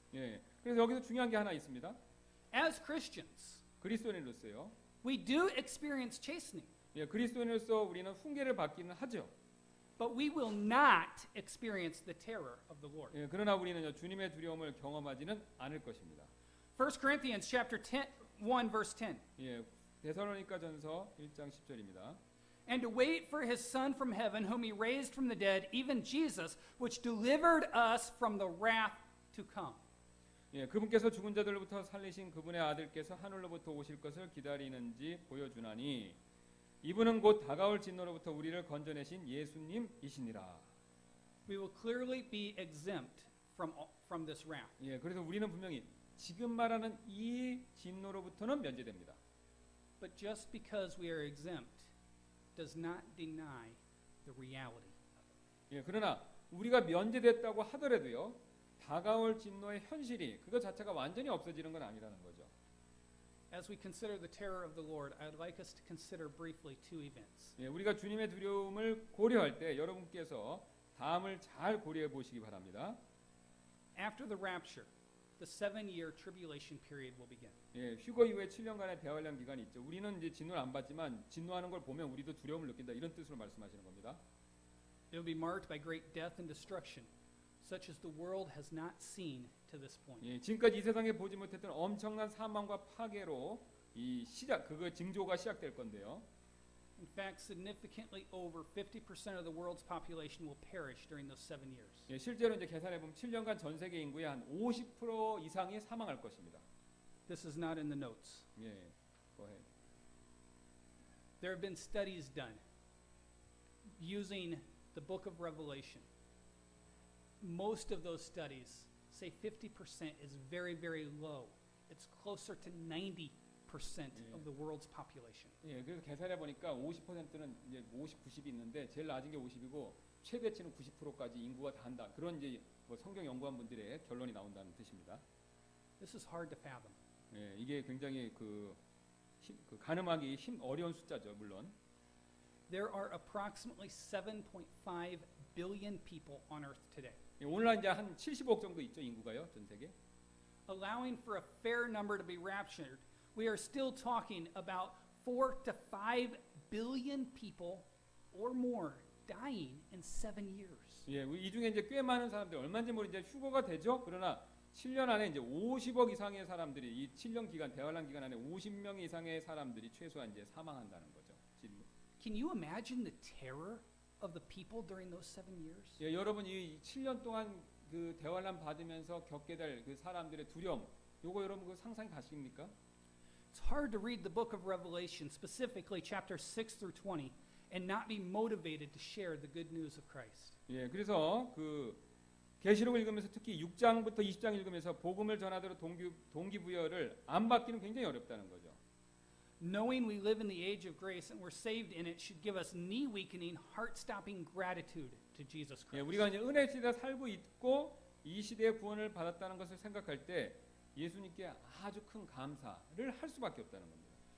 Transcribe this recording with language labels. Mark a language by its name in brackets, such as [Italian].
[Korean] 예, 그래서 여기서 중요한 게 하나 있습니다. [English] As Christians, [Korean] 그리스도인으로서요. [English] we do experience chastening, [Korean] 예, 그리스도인으로서 우리는 훈계를 받기는 하죠. [English] but we will not experience the terror of the Lord. [Korean] 예, 그러나 우리는요, 주님의 두려움을 경험하지는 않을 것입니다. [English] 1 Corinthians chapter 1 verse 10. [Korean] 예, 데살로니가전서 1장 10절입니다. [English] And to wait for his Son from heaven, whom he raised from the dead, even Jesus, which delivered us from the wrath to come. [Korean] 예, 그분께서 죽은 자들로부터 살리신 그분의 아들께서 하늘로부터 오실 것을 기다리는지 보여주나니 이분은 곧 다가올 진노로부터 우리를 건져내신 예수님이시니라. [English] We will clearly be exempt from this wrath. [Korean] 예, 그래서 우리는 분명히 지금 말하는 이 진노로부터는 면제됩니다. [English] But just because we are exempt does not deny the reality. [Korean] 예, 그러나 우리가 면제됐다고 하더라도요, 다가올 진노의 현실이 그것 자체가 완전히 없어지는 건 아니라는 거죠. [English] As we consider the terror of the Lord, I'd like us to consider briefly two events. [Korean] 예, 우리가 주님의 두려움을 고려할 때 여러분께서 다음을 잘 고려해 보시기 바랍니다. [English] After the rapture, the 7-year tribulation period will begin. [Korean] 예, 휴거 이후에 7년간의 대환란 기간이 있죠. 우리는 이제 진노를 안 받지만 진노하는 걸 보면 우리도 두려움을 느낀다. 이런 뜻으로 말씀하시는 겁니다. [English] It will be marked by great death and destruction, such as the world has not seen to this point. [Korean] 예, 지금까지 이 세상에 보지 못했던 엄청난 사망과 파괴로 이 그거 징조가 시작될 건데요. [English] In fact, significantly over 50% of the world's population will perish during those 7 years. [Korean] 예, 실제로 이제 계산해 보면 7년간 전 세계 인구의 한 50% 이상이 사망할 것입니다. [English] This is not in the notes. 예, go ahead. There have been studies done using the book of Revelation. Most of those studies say 50% is very, very low. It's closer to 90% of the world's population. [Korean] 예, 그래서 계산해 보니까 50%는 이제 50, 90이 있는데 제일 낮은 게 50이고 최대치는 90%까지 인구가 다 한다. 그런 이제 뭐 성경 연구한 분들의 결론이 나온다는 뜻입니다. [English] This is hard to fathom. [Korean] 예, 이게 굉장히 가늠하기 어려운 숫자죠, 물론. [English] There are approximately 7.5 billion people on earth today. [Korean] 예, 오늘날 이제 한 75억 정도 있죠, 인구가요, 전 세계. [English] Allowing for a fair number to be raptured, we are still talking about 4 to 5 billion people or more dying in 7 years. [Korean] 예, 이 중에 이제 꽤 많은 사람들 얼마인지 모르는데 휴거가 되죠. 그러나 7년 안에 이제 50억 이상의 사람들이 이 7년 기간 대환란 기간 안에 50명 이상의 사람들이 최소한 이제 사망한다는 거죠. 지금. [English] Can you imagine the terror of the people during those 7 years? [Korean] 예, 여러분 이 7년 동안 그 대환란 받으면서 겪게 될 그 사람들의 두려움, 요거 여러분 그 상상 가십니까? [English] It's hard to read the book of Revelation, specifically chapter 6 through 20, and not be motivated to share the good news of Christ. [Korean] 예, 그래서 그 계시록을 읽으면서 특히 6장부터 20장 읽으면서 복음을 전하도록 동기부여를 안 받기는 굉장히 어렵다는 거죠. [English] Knowing we live in the age of grace and we're saved in it should give us knee-weakening, heart-stopping gratitude to Jesus 예, Christ. [Korean] 우리가 이제 은혜 시대에 살고 있고 이 시대의 구원을 받았다는 것을 생각할 때 예수님께 아주 큰 감사를 할 수밖에 없다는 겁니다.